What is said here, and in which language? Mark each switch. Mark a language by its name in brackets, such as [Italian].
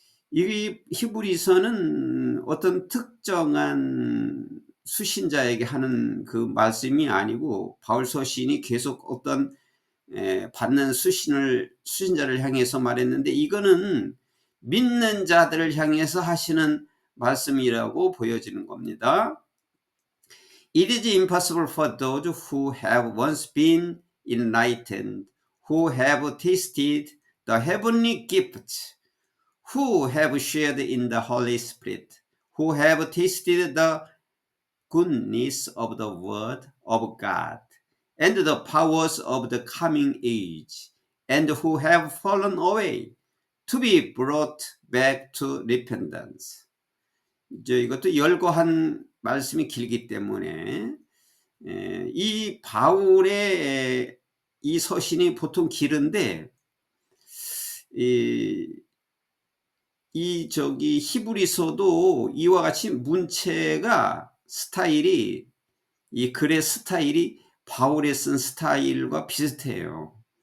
[Korean] 이 히브리서는 어떤 특정한 수신자에게 하는 그 말씀이 아니고, 바울 서신이 계속 어떤 받는 수신자를 향해서 말했는데, 이거는 믿는 자들을 향해서 하시는 말씀이라고 보여지는 겁니다. [English] It is impossible for those who have once been enlightened, who have tasted the heavenly gifts, who have shared in the Holy Spirit, who have tasted the goodness of the Word of God, and the powers of the coming age, and who have fallen away, to be brought back to repentance. [Korean] 이것도 열거한 말씀이 길기 때문에 이 바울의 이 서신이 보통 길은데, 히브리서도 이와 같이 문체가 스타일이, 이 글의 스타일이 바울의 쓴 스타일과 비슷해요.